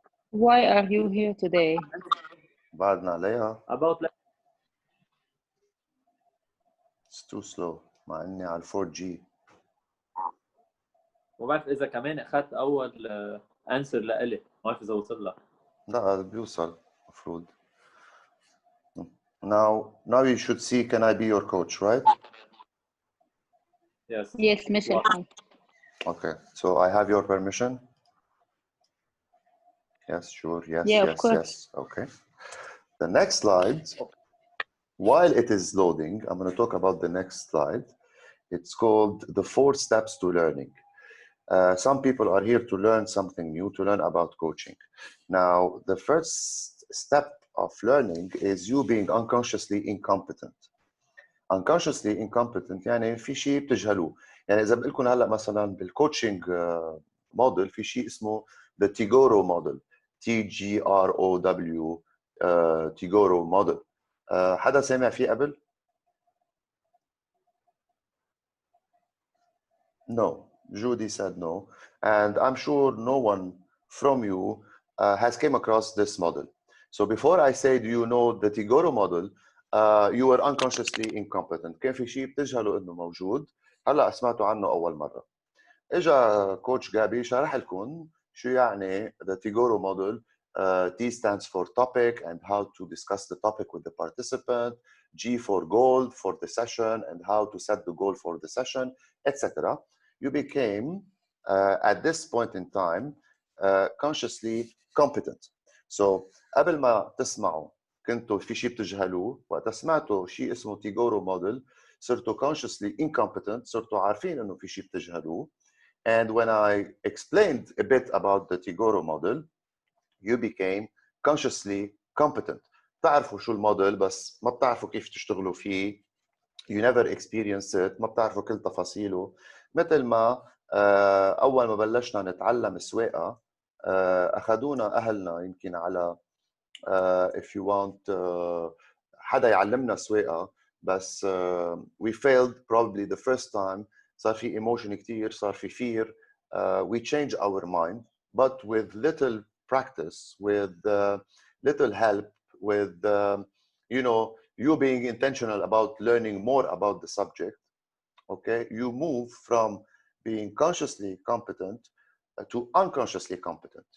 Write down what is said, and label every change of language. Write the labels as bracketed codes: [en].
[en] Why are you here today? [ar] بعدنا عليها. [en] About like It's too slow [ar] مع اني على [en] 4G. [ar] ما بعرف اذا كمان اخذت اول انسر لإلي، ما بعرف اذا وصل لك. لا بيوصل مفروض. [en] Now you should see can I be your coach, right? Yes. Yes, Michelle. Hi. Okay, so I have your permission? Yes, sure, yes, Yeah, of yes, course. yes. Okay. The next slide, while it is loading, I'm going to talk about the next slide. It's called the 4 steps to learning. Some people are here to learn something new, to learn about coaching. Now, the first step of learning is you being unconsciously incompetent. [ar] Unconsciously incompetent يعني في شيء بتجهلوه. يعني إذا بقول لكم هلا مثلا بالكوتشنج موديل في شيء اسمه the Tigoro model. [en] TGROW Tigoro model. [ar] حدا سامع فيه قبل؟ [en] No. Judy said no. And I'm sure no one from you has came across this model. So before I say, do you know the Tigoro model, you were unconsciously incompetent. [ar] كان في شيء بتجهلوا انه موجود. هلا سمعتوا عنه اول مره. اجا كوتش جابي شرح لكم شو يعني the Tigoro model. [en] T stands for topic and how to discuss the topic with the participant. G for goal for the session and how to set the goal for the session, etc. You became, at this point in time, consciously competent. So [ar] قبل ما تسمعوا كنتوا في شيء بتجهلوه، وقت سمعتوا شيء اسمه تيغورو موديل صرتوا consciously incompetent، صرتوا عارفين انه في شيء بتجهلوه. [en] And when I explained a bit about the Tigoro model, you became consciously competent. [ar] بتعرفوا شو الموديل بس ما بتعرفوا كيف تشتغلوا فيه. [en] You never experienced it. [ar] ما بتعرفوا كل تفاصيله. مثل ما أول ما بلشنا نتعلم السواقة أخذونا أهلنا يمكن على [en] if you want [ar] حدا يعلمنا سواقة بس [en] we failed probably the first time. [ar] صار في emotion كتير، صار في fear. [en] We change our mind, but with little practice, with little help, with you know, you being intentional about learning more about the subject, okay, you move from being consciously competent to unconsciously competent.